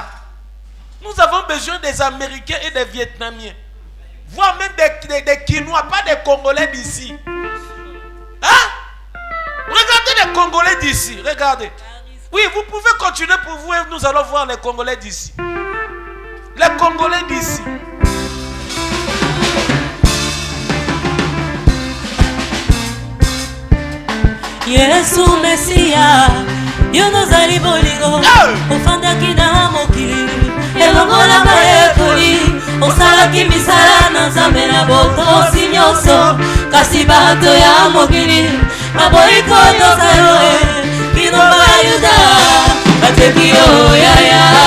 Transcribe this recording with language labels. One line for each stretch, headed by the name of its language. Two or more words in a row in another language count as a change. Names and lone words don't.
French: Nous avons besoin des Américains et des Vietnamiens. Voire même des Quinois, pas des Congolais d'ici. Hein? Regardez les Congolais d'ici, regardez. Oui, vous pouvez continuer pour vous et nous allons voir les Congolais d'ici. Les Congolais d'ici.
Lingala: Yesu Mesia, yono zali bolingo, ofandaki na mokili, elongola bayekoli, osalaki misala na Nzambe na botosi nyonso, kasi bato ya mokili, baboyi kotosa yo kino bayuda, bateki yo yaya.